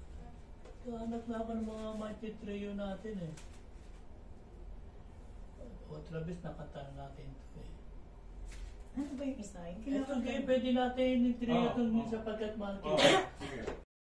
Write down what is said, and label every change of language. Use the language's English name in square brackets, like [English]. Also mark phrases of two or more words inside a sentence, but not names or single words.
[Filipino] Hanap na ako ng mga maititreyo natin eh. [Spanish] otra vez [Filipino] nakanta na natin ito eh. Ano ba yung isa? Yung Ito kinakanta- kayo, pwede natin i-try ito Oo. sapagkat mahal Oh, kita. sige.